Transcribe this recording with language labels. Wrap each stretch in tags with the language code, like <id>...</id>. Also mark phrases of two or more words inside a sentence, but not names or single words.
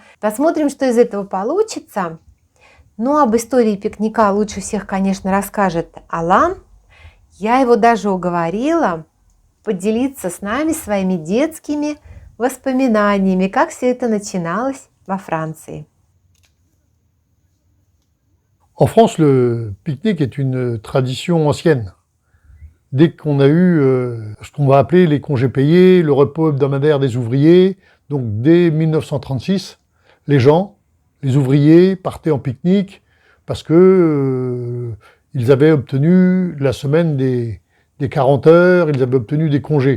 <ru>Посмотрим, что из этого получится. Ну, об истории пикника лучше всех, конечно, расскажет Алан. Я его даже уговорила поделиться с нами своими детскими воспоминаниями, как все это начиналось во Франции.</ru> <fr>En France, le pique-nique est une tradition ancienne. Dès qu'on a eu ce qu'on va appeler les congés payés, le repos hebdomadaire des ouvriers, donc dès 1936, les gens, les ouvriers partaient en pique-nique parce que ils avaient obtenu la semaine des 40 heures, ils avaient obtenu des congés.</fr>